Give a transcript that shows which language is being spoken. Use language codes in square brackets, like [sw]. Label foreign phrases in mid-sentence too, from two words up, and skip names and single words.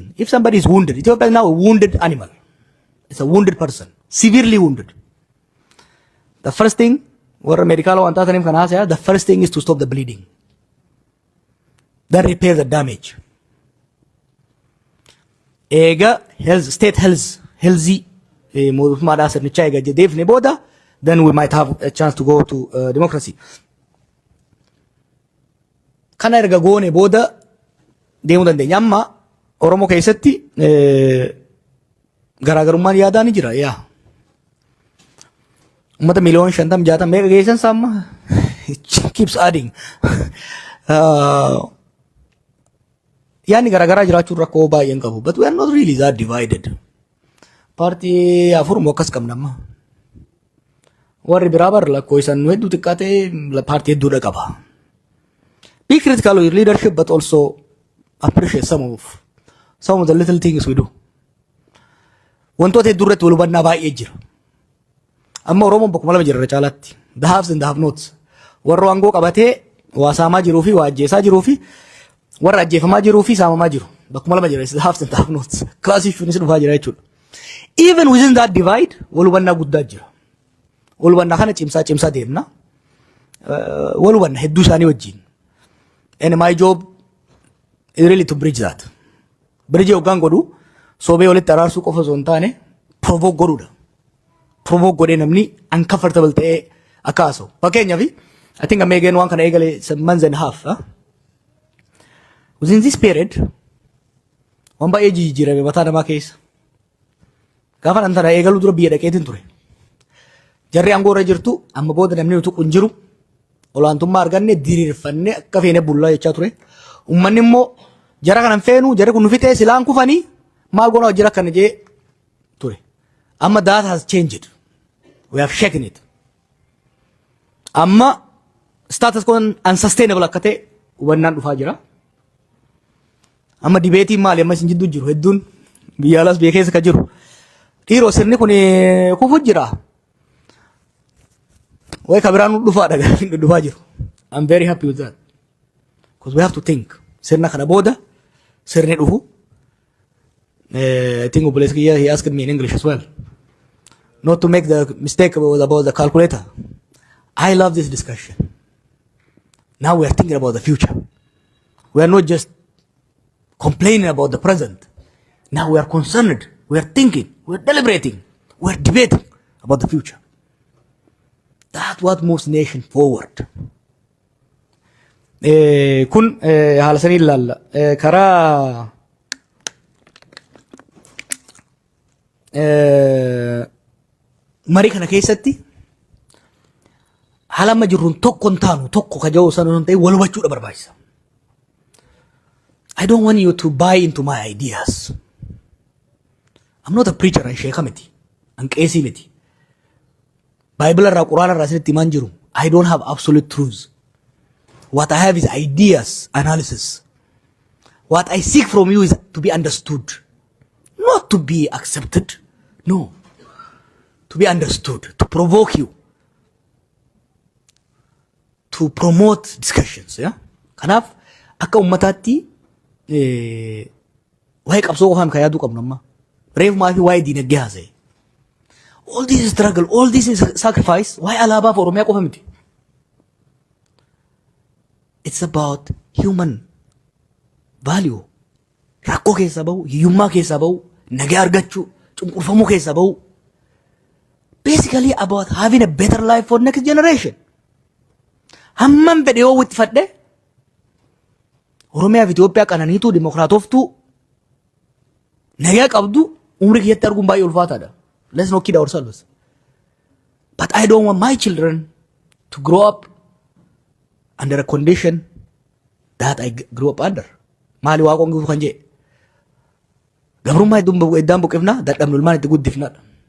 [en] If somebody is wounded, Ethiopia is now a wounded animal. It's a wounded person, severely wounded. The first thing what medical antasanim can say, the first thing is to stop the bleeding. Then repair the damage. [om] Ega [en] health, state healthy [om] mootummaadhaa sirnichaa eega deefne booda, [en] then we might have a chance to go to democracy. [om] Kana erga goone booda deemuu dandeenya. Amma Oromoo keessatti garaagarummaan yaadaa ni jira. Yaa ummata miliyoona 50-60 meeqa geessan samma [en] it keeps adding. [om] Yaani garaagaraa jiraachuun rakkoo baay'een qabu. [en] But we are not really that divided. [om] Partii afur moo akkas qabna amma. Warri biraa bar lakkoo isaan nu hedduu xiqqaatee partii hedduudha qaba. [en] Be critical of your leadership, but also appreciate some of the little things we do. [om] Wantoota hedduu irratti wal hubannaa baay'ee jira. Amma Oromoon bakkuma lama jira caalaatti. [en] The haves and the have-nots. [om] Warra aangoo qabatee waa saamaa jiruu fi waa ajjeesaa jiruu fi warra ajjeefamaa jiruu fi saamamaa jiru. Bakkuma lama jira. [en] The haves and the have-nots. [om] Classic shunis dhufaa jira jechuudha. [en] Even within that divide, [om] wal hubannaa guddaa jira. Wal hubannaa kana cimsaa deemna. Wal hubannaa hedduu isaanii wajjin. [en] And my job is really to bridge that. [om] Bridge yookaan godhu soobee walitti araarsuu qofa osoo hin taane provoke godhuudha. Provoke godhee namni uncomfortable ta'ee akka haasa'u. [en] Fakkeenyaaf I think I'm again [om] waan kana eegale [en] some months and a half. Within this period [om] waan baay'ee jijjiirame mataa namaa keessa. Gaafa nan tana eegaluu dura biyya dhaqeetiin ture. Jarri aangoo irra jirtu amma booda namni nuti kun jiru olaantummaa arganne diriirfanne akka feene bullaa jechaa ture. Uummanni immoo jara kanan feenu jarri kun nufi ta'e silaan kufanii maal goona jira kana jee ture. [en] Amma that has changed. We have shaken it. [om] Amma [en] status quo unsustainable [om] akka ta'e hubannaan dhufaa jira. Amma dibeetiin maali amma isin jidduu jiru hedduun biyya alaas biyya keessa ka jiru. Dhiiroo sirni kun kufu jira. Way kabiraan dhufaa jiru. [en] I'm very happy with that. Because we have to think. [om] Sirna kana booda sirni dhufu. [en] I think Obolesky, he asked me in English as well. Not to make the mistake about the calculator. I love this discussion. Now we are thinking about the future. We are not just complaining about the present. Now we are concerned. We are thinking. We are deliberating. We are debating about the future. That's what moves nation forward. [om] Kun haala sanii ilaalla. Karaa marii kana keessatti haala amma jirruun tokko hin taanu tokko ka jiru sana ta'e wal hubachuudha barbaachisa. [en] I don't want you to buy into my ideas. I'm not a preacher and [om] sheekha miti. An qeesii miti. Bible irraa Qur'aana irraa isinitti himaan jiru. [en] I don't have absolute truths. What I have is ideas, analysis. What I seek from you is to be understood. Not to be accepted. No. To be understood. To provoke you. To promote discussions. Yeah? [om] Kanaaf akka ummataatti waa'ee qabsoo qofaan kan yaaduu qabnu amma. Reefumaa fi waa'ee diinagdee haasa'e. [en] All this struggle, all this is sacrifice, [om] waa'ee alaabaa fi Oromiyaa qofa miti. [en] It's about human value. [om] Rakkoo keessa bahu, hiyyummaa keessa bahu, nagaa argachuu, cunqurfamuu keessa bahu. [en] Basically about having a better life for next generation. [om] Hamman fedhe yoo itti fadhe Oromiyaa fi Itoophiyaa qananiituu dimokiraatoftuu nagaa qabdu umrii kiyyatti arguun baay'ee ulfaataadha. [en] Let's not kid ourselves. But I don't want my children to grow up under a condition that I grew up under. [om] Maali waaqoon guutuu kan jee. Gabrummaa iddaan buqifna dadhabnu ilmaan itti guddifnadha.